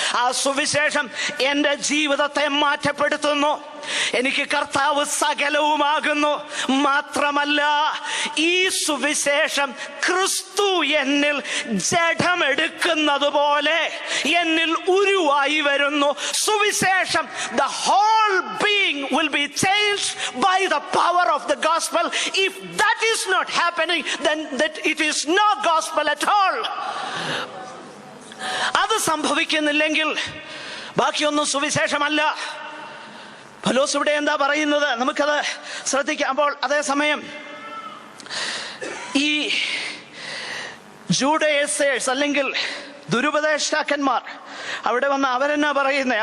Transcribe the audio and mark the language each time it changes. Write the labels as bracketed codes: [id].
[ml] ആ സുവിശേഷം എന്റെ ജീവിതത്തെ മാറ്റപ്പെടുത്തുന്നു. എനിക്ക് കർത്താവ് സകലവുമാകുന്നു. മാത്രമല്ല, ഈ സുവിശേഷം ക്രിസ്തു എന്നിൽ ജഡമെടുക്കുന്നത് പോലെ എന്നിൽ ഉരുവായി ആയി വരുന്നു. [en] സുവിശേഷം, the whole being will be changed by the power of the gospel. If that is not happening, then that it is no gospel at all. [ml] അത് സംഭവിക്കുന്നില്ലെങ്കിൽ ബാക്കിയൊന്നും സുവിശേഷമല്ല. പൗലോസ് ഇവിടെ എന്താ പറയുന്നത്? നമുക്കത് ശ്രദ്ധിക്കാം. അപ്പോൾ അതേസമയം ഈ ജൂഡയേഴ്സേഴ്സ് അല്ലെങ്കിൽ ദുരുപദേഷ്ടാക്കന്മാർ അവിടെ വന്ന് അവരെന്നാ പറയുന്നത്?